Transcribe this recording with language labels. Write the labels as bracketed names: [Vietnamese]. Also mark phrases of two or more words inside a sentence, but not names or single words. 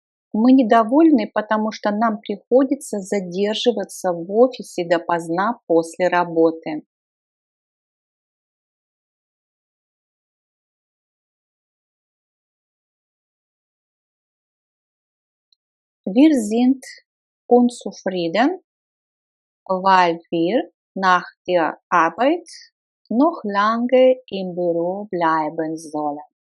[Russian] Мы недовольны, потому что нам приходится задерживаться в офисе допоздна после работы. [German] Wir sind unzufrieden, weil wir nach der Arbeit noch lange im Büro bleiben sollen.